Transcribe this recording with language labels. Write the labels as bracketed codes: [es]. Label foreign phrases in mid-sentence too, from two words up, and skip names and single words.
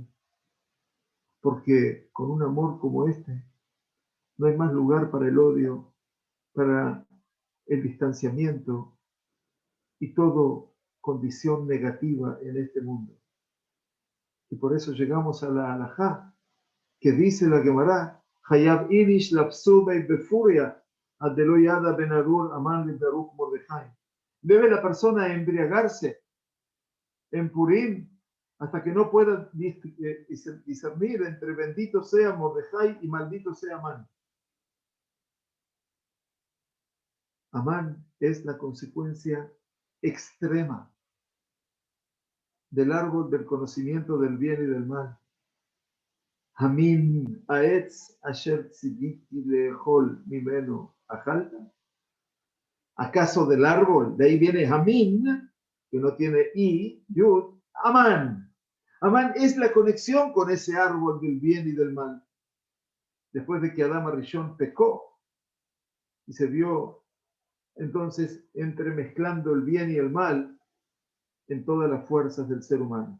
[es] Porque con un amor como este no hay más lugar para el odio, para el distanciamiento y todo condición negativa en este mundo. Y por eso llegamos a la halajá, que dice la Gemara, [arc] חייב איניש לבסומי בפוריא עד דלא ידע בין ארור המן לברוך מרדכי. [es] Debe la persona embriagarse en Purim hasta que no pueda discernir entre bendito sea Mordejai y maldito sea Amán. Amán es la consecuencia extrema del árbol del conocimiento del bien y del mal. [he] המן העץ אשר ציויתי לאכול ממנו אכלת. [es] ¿Acaso del árbol? De ahí viene Hamin, que no tiene I, Yud, Amán. Amán es la conexión con ese árbol del bien y del mal. Después de que Adán Arishon pecó y se vio entonces entremezclando el bien y el mal en todas las fuerzas del ser humano.